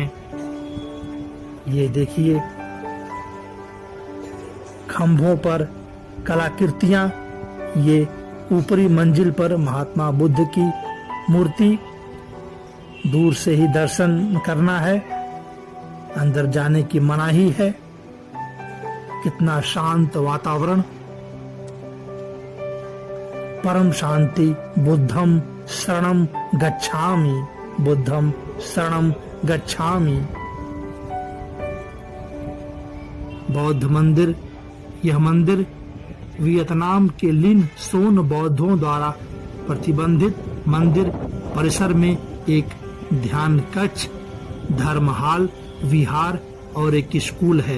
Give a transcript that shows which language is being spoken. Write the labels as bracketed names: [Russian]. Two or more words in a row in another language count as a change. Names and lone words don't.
[Hindi] ये देखिए खंभों पर कलाकृतियां, ये ऊपरी मंजिल पर महात्मा बुद्ध की मूर्ति। दूर से ही दर्शन करना है, अंदर जाने की मनाही है। कितना शांत वातावरण। परम शांति। [Pali] बुद्धम शरणम गच्छामि, बुद्धम शरणम गच्छामि। [Hindi] बौद्ध मंदिर। यह मंदिर वियतनाम के लिन सोन बौद्धों द्वारा प्रतिबंधित मंदिर परिसर में एक ध्यान कक्ष, धर्महाल, विहार और एक स्कूल है।